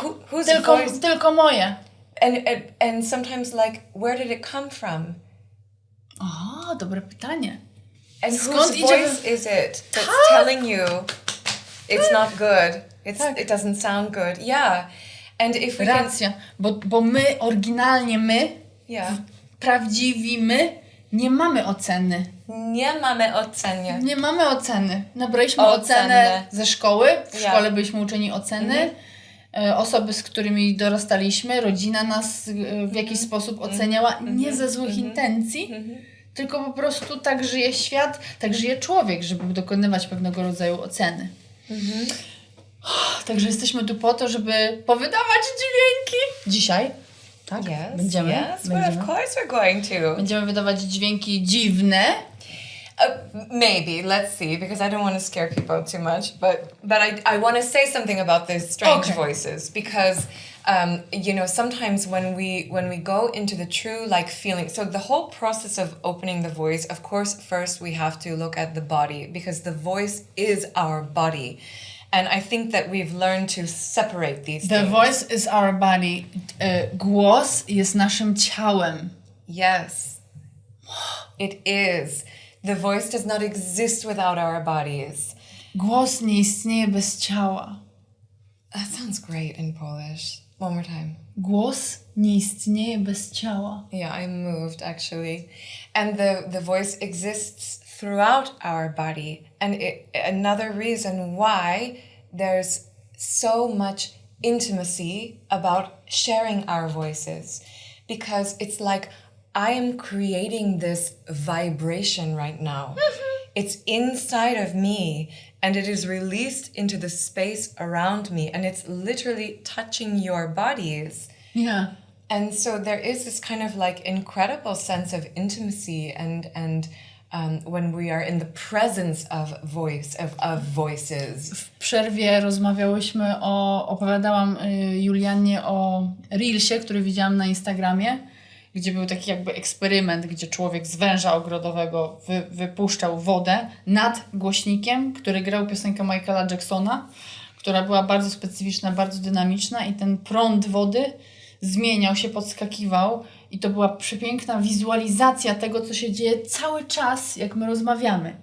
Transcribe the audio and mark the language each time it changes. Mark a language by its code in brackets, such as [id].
[en] Whose voice? [pl] Tylko moje. [en] And sometimes, like, where did it come from? [pl] O, dobre pytanie. [en] And whose voice is it that's telling you it's not good? It doesn't sound good. Yeah. And if we [pl] Racja, bo my, oryginalnie my, prawdziwi my, nie mamy oceny. Nie mamy oceny. Nie mamy oceny. Nabraliśmy ocenę ze szkoły. W szkole byliśmy uczeni oceny. Osoby, z którymi dorastaliśmy, rodzina nas w jakiś sposób oceniała. Nie ze złych intencji, tylko po prostu tak żyje świat, tak żyje człowiek, żeby dokonywać pewnego rodzaju oceny. Także jesteśmy tu po to, żeby powydawać dźwięki. Dzisiaj. Tak? Będziemy. [en] But of course we're going to. [pl] Będziemy wydawać dźwięki dziwne. [en] Maybe, let's see, because I don't want to scare people too much, but I want to say something about these strange voices, because you know, sometimes when we go into the true like feeling, so the whole process of opening the voice, of course, first we have to look at the body, because the voice is our body. And I think that we've learned to separate these things. The voice is our body. [pl] Głos jest naszym ciałem. [en] Yes. It is. The voice does not exist without our bodies. [pl] Głos nie istnieje bez ciała. [en] That sounds great in Polish. One more time. [pl] Głos nie istnieje bez ciała. [en] Yeah, I'm moved actually. And the voice exists throughout our body. And another reason why there's so much intimacy about sharing our voices, because it's like I am creating this vibration right now. It's inside of me, and it is released into the space around me, and it's literally touching your bodies. Yeah. And so there is this kind of like incredible sense of intimacy and when we are in the presence of voices. [pl] W przerwie opowiadałam Juliannie o Reelsie, który widziałam na Instagramie, gdzie był taki jakby eksperyment, gdzie człowiek z węża ogrodowego wypuszczał wodę nad głośnikiem, który grał piosenkę Michaela Jacksona, która była bardzo specyficzna, bardzo dynamiczna, i ten prąd wody zmieniał się, podskakiwał, i to była przepiękna wizualizacja tego, co się dzieje cały czas, jak my rozmawiamy.